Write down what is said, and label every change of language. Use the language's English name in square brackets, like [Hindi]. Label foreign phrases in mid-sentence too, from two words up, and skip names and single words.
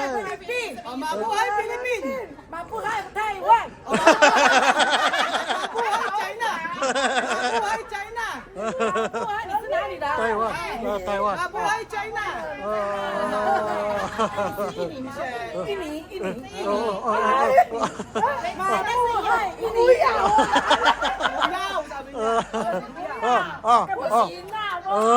[Filipino] Mabuhay Philippines! Mabuhay Taiwan! Mabuhay China! Mabuhay China! [Chinese] 你是哪里的？台湾。 [Filipino] Mabuhay China! [Chinese] 印尼。 [Filipino] Yaw, sabi niya. [Chinese] 不行啊！我